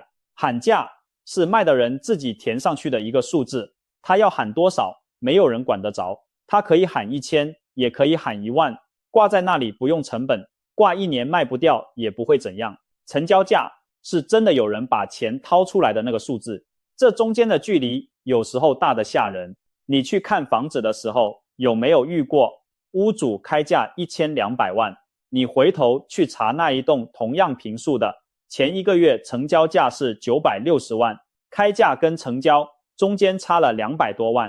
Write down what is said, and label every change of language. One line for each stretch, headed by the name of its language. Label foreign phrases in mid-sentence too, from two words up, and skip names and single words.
Chinese: 喊價是賣的人自己填上去的一個數字，他要喊多少，沒有人管得着。他可以喊1000，也可以喊1萬，掛在那裡不用成本，掛1年賣不掉也不會怎樣。成交價是真的有人把錢掏出來的那個數字，這中間的距離有時候大得嚇人。你去看房子的時候，有沒有遇過屋主開價1200萬，你回頭去查那一棟同樣坪數的，前1個月成交價是960萬，開價跟成交中間差了200多萬。